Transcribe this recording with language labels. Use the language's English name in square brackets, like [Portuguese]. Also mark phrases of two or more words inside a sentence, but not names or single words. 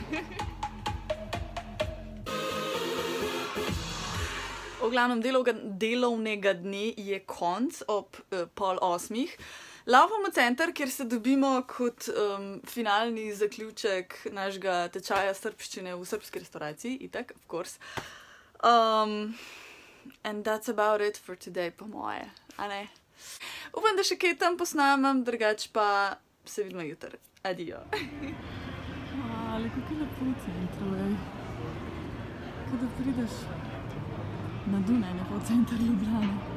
[Slovenian] V glavnem delovnega dne je konc ob 7:30. Laufamo center, kjer se dobimo kot finalni zaključek našega tečaja srbščine v srbski restauraciji, itak, [English] of course. And that's about it for today, [Slovenian] po moje, a ne? Upam, da še kaj tam posnamem, drugače pa se vidimo jutri. Adijo. Ale, kako je lepo v centru, ej. Kada prideš na Dunaj, ne pa v center Ljubljane.